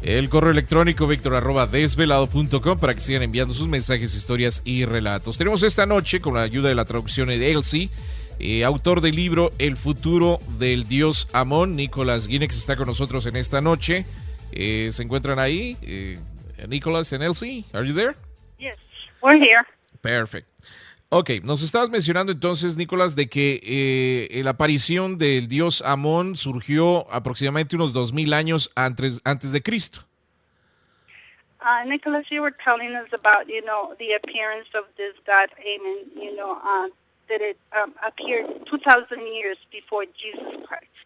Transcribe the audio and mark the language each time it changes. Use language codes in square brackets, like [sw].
[es] El correo electrónico victor@desvelado.com para que sigan enviando sus mensajes, historias y relatos. Tenemos esta noche, con la ayuda de la traducción de Elsie, autor del libro El futuro del dios Amón, Nicolás Guinex está con nosotros en esta noche. ¿Se encuentran ahí? [en] Nicolás and Elsie, are you there? Yes, we're here. Perfect. [es] Ok, nos estabas mencionando entonces, Nicolás, de que la aparición del dios Amón surgió aproximadamente unos 2000 años antes de Cristo. [en] Nicholas, you were telling us about, the appearance of this god Amen, that it appeared 2,000 years before Jesus Christ.